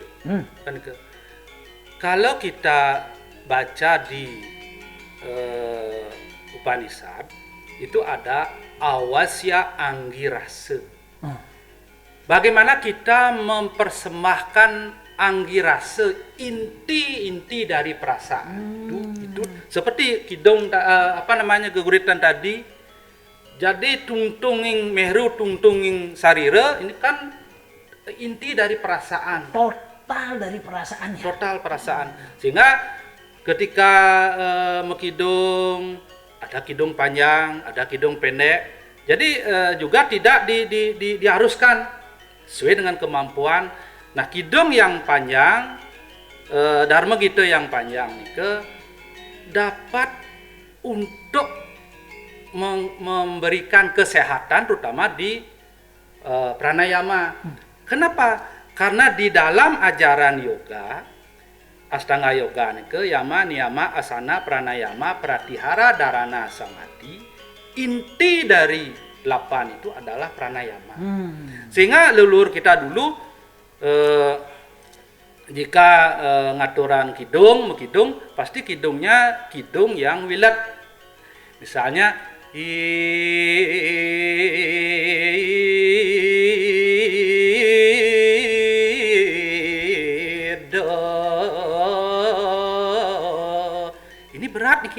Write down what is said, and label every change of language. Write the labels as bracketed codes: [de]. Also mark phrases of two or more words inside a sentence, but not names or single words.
[id] Kan kalau kita baca di Upanishad itu ada [sa] awasya anggirasa. [id] Bagaimana kita mempersembahkan anggirasa, inti dari perasaan itu seperti kidung geguritan tadi. Jadi [ban] tungtunging mehru tungtunging sarira [id] ini kan inti dari perasaan. Total dari perasaannya. Total perasaan. Sehingga ketika mekidung ada kidung panjang, ada kidung pendek. Jadi juga tidak diharuskan sesuai dengan kemampuan. Nah, kidung yang panjang, Dharma Gita yang panjang nika dapat untuk memberikan kesehatan terutama di pranayama. Kenapa? Karena di dalam ajaran yoga, Astanga Yoga nika [sa] yama niyama asana pranayama pratihara dharana samadhi, [id] inti dari 8 itu adalah pranayama. Sehingga leluhur kita dulu jika ngaturan kidung, pasti kidungnya kidung yang wilat. Misalnya ini berat nih.